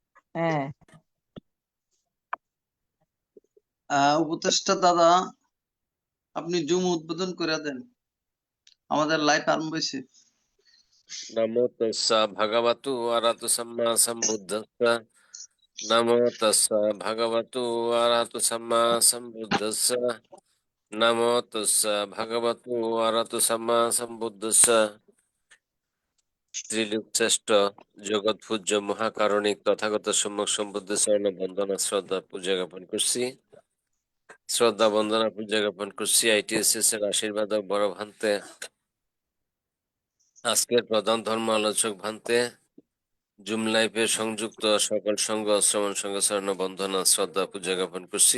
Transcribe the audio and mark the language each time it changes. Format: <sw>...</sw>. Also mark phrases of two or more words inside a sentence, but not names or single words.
<bn>হ্যাঁ, উপদেষ্টা দাদা, আপনি জুম উদ্বোধন করে দেন, আমাদের লাইভ আরম্ভ হয়েছে।</bn> <pi>নমো তস্যা ভগবতু আরহাতু সাম্মা সম্বুদ্ধস্য। নমো তস্যা ভগবতু আরহাতু সাম্মা সম্বুদ্ধস্য। নমো তস্যা ভগবতু আরহাতু সাম্মা সম্বুদ্ধস্য।</pi> <bn>ত্রিলোক শ্রেষ্ঠ জগৎ পূজ্য মহাকারণিক তথাগত সম্যক সম্বুদ্ধ চরণ বন্দনা শ্রদ্ধা পূজা জ্ঞাপন করছি। শ্রদ্ধা বন্দনা পূজা জ্ঞাপন করছি ITSS এর আশীর্বাদ ও বড় ভান্তে, আজকের প্রধান ধর্ম আলোচক ভান্তে, জুম লাইভে সংযুক্ত সকল সংঘ শ্রবণ সংঘ চরণ বন্দনা শ্রদ্ধা পূজা জ্ঞাপন করছি।</bn>